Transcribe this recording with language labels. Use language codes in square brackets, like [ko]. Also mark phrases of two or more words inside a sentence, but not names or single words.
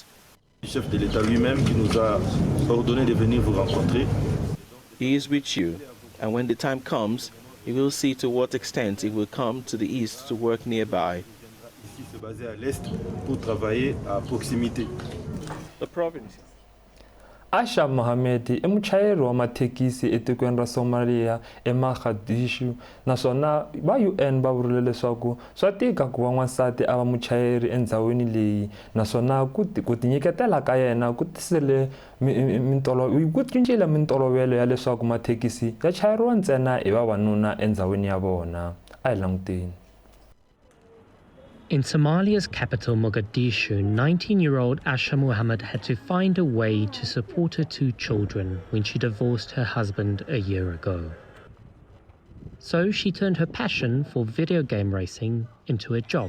[en] He is with you, and when the time comes, he will see to what extent he will come to the east to work nearby. The province. [ts] Asha Mohammed i muchayeri wa mathekisi etikweni ra Somalia eMogadishu naswona va UN va vurile leswaku swa tika ku va n'wansati a va muchayeri endzhawini leyi naswona ku tinyiketela ka yena ku tisele ku cincile mintolovelo ya leswaku mathekisi ya chayeriwa ntsena hi vavanuna endzhawini ya vona. A hi languteni. [en] In Somalia's capital, Mogadishu, 19-year-old Asha Muhammad had to find a way to support her 2 children when she divorced her husband a year ago. So she turned her passion for video game racing into a job.